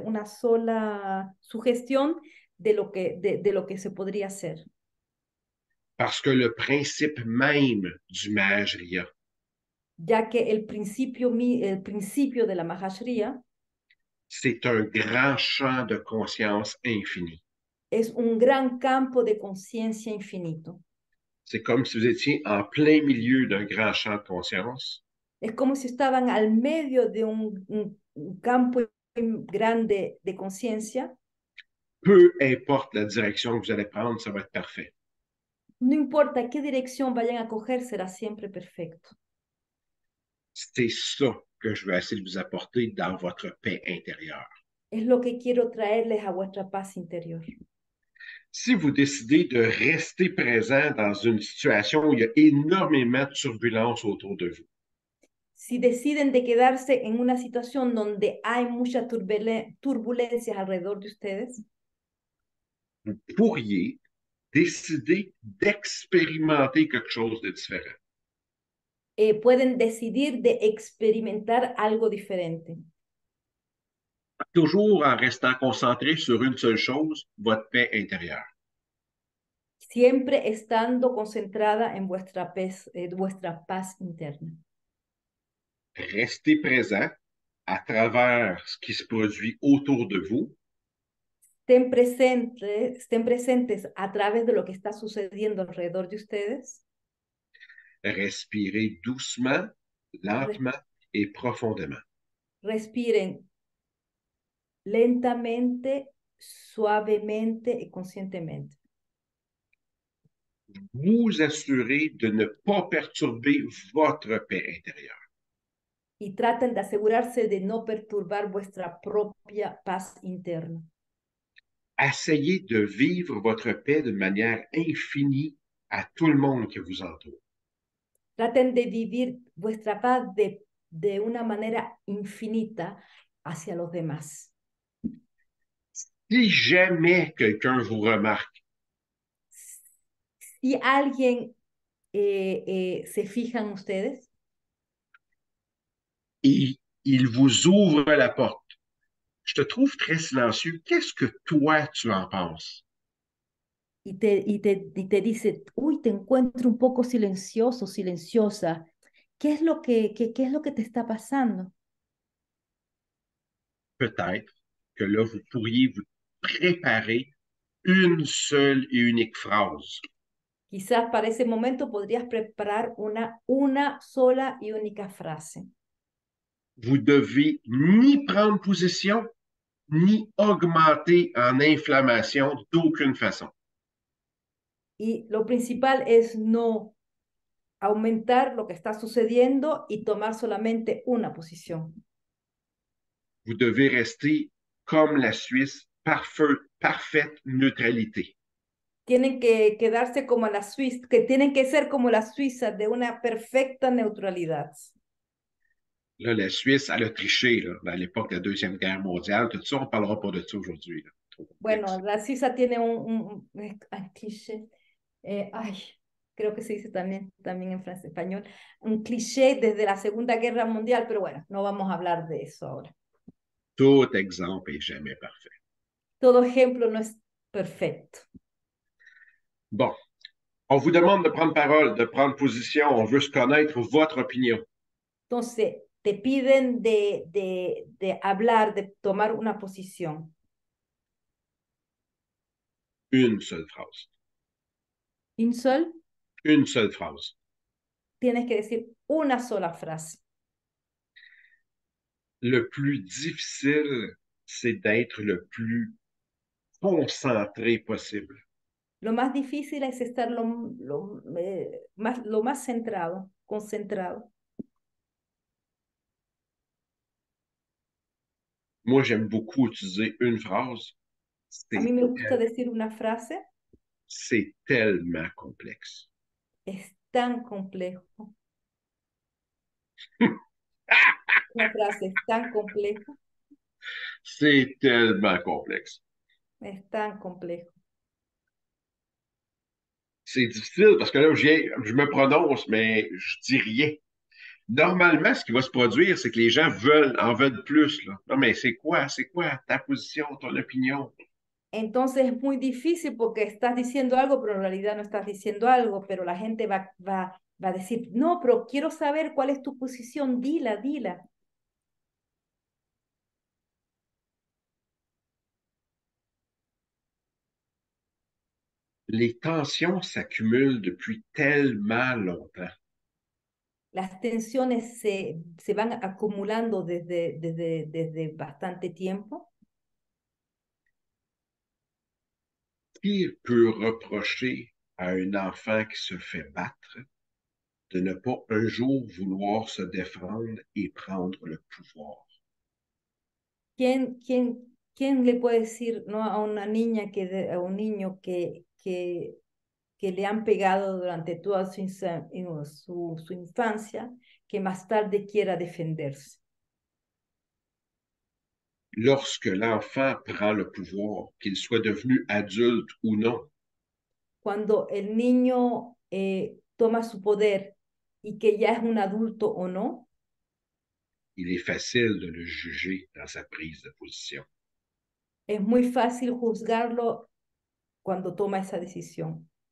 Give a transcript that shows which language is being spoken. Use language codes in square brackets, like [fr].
[es] Una sola sugestión de lo que se podría hacer. [fr] Parce que le principe même du Mahajriya, [es] Ya que el principio de la Mahashriya [fr] c'est un grand champ de conscience infini. [es] es un gran campo de conciencia infinito. [fr] C'est comme si vous étiez en plein milieu d'un grand champ de conscience. [es] Es como si estaban al medio de un campo grande de conciencia. [fr] Peu importe la direction que vous allez prendre, ça va être parfait. [es] No importa qué dirección vayan a coger, será siempre perfecto. [fr] C'est ça que je veux essayer de vous apporter dans votre paix intérieure. [es] Es lo que quiero traerles a vuestra paz interior. [fr] Si vous décidez de rester présent dans une situation où il y a énormément de turbulences autour de vous, [es] Si deciden de quedarse en una situación donde hay mucha turbulencias alrededor de ustedes, [fr] vous pourriez décider d'expérimenter quelque chose de différent. [es] pueden decidir de experimentar algo diferente. [fr] Toujours en restant concentré sur une seule chose, votre paix intérieure. [es] Siempre estando concentrada en vuestra paz interna. [fr] Restez présent à travers ce qui se produit autour de vous. [es] Estén presentes a través de lo que está sucediendo alrededor de ustedes. [fr] Respirez doucement, Res- lentement et profondément. [es] Respiren lentamente, suavemente y conscientemente. [fr] Vous assurez de ne pas perturber votre paix intérieure. [es] Y traten de asegurarse de no perturbar vuestra propia paz interna. [fr] Essayez de vivre votre paix de manière infinie à tout le monde qui vous entoure. [es] Traten de vivir vuestra paz de una manera infinita hacia los demás. [fr] Si jamais quelqu'un vous remarque [es] Si alguien se fija en ustedes [fr] et il vous ouvre la porte, je te trouve très silencieux. Qu'est-ce que toi, tu en penses? [es] y te dice, uy, te encuentro un poco silencioso, silenciosa. ¿Qué es lo que te está pasando? [fr] Peut-être que là, vous pourriez vous préparer une seule et unique phrase. [es] Quizás para ese momento podrías preparar una sola y única frase. [fr] Vous devez ni prendre position, ni augmenter en inflammation d'aucune façon. [es] Y lo principal es no aumentar lo que está sucediendo y tomar solamente una posición. [fr] Vous devez rester comme la Suisse, parfaite neutralité. [es] Tienen que quedarse como la Suiza, que tienen que ser como la Suiza de una perfecta neutralidad. [fr] Là, la Suisse, elle a triché là, à l'époque de la Deuxième Guerre mondiale. Tout ça, on ne parlera pas de ça aujourd'hui. Trop [es] Bueno, [fr] complexe. [es] la Suiza tiene cliché, ay, creo que se dice también en francés, español, un cliché desde la Segunda Guerra Mundial, pero bueno, no vamos a hablar de eso ahora. [fr] Tout exemple est jamais parfait. [es] Todo ejemplo no es perfecto. [fr] Bon, on vous demande de prendre parole, de prendre position. On veut se connaître votre opinion. [es] Entonces, te piden de hablar, de tomar una posición. [fr] Une seule phrase. [es] ¿Un sol? [fr] Une seule phrase. [es] tienes que decir una sola frase. [fr] Le plus difficile, c'est d'être le plus concentré possible. [es] Lo más difícil es estar lo más centrado, concentrado. [fr] Moi, j'aime beaucoup utiliser une phrase. [es] A mí me gusta decir una frase, [fr] C'est tellement complexe. [es] es tan complejo. Una frase es tan compleja, [fr] C'est tellement complexe. [es] es tan complejo. [fr] C'est difficile parce que là, je me prononce, mais je dis rien. Normalement, ce qui va se produire, c'est que les gens en veulent plus, là. Non, mais c'est quoi ta position, ton opinion? [es] Entonces es muy difícil porque estás diciendo algo, pero en realidad no estás diciendo algo, pero la gente va a decir, no, pero quiero saber cuál es tu posición, dila, dila. [fr] Les tensions s'accumulent depuis tellement longtemps. [es] Las tensiones se van acumulando desde bastante tiempo. [fr] Qui peut reprocher à un enfant qui se fait battre de ne pas un jour vouloir se défendre et prendre le pouvoir? [es] ¿Quién le puede decir no a una niña a un niño que le han pegado durante toda su infancia, que más tarde quiera defenderse? [fr] Lorsque l'enfant prend le pouvoir, qu'il soit devenu adulte ou non, [es] Cuando el niño toma su poder y que ya es un adulto o no, [fr] il est facile de le juger dans sa prise de position. [es] es muy fácil juzgarlo cuando toma esa decisión.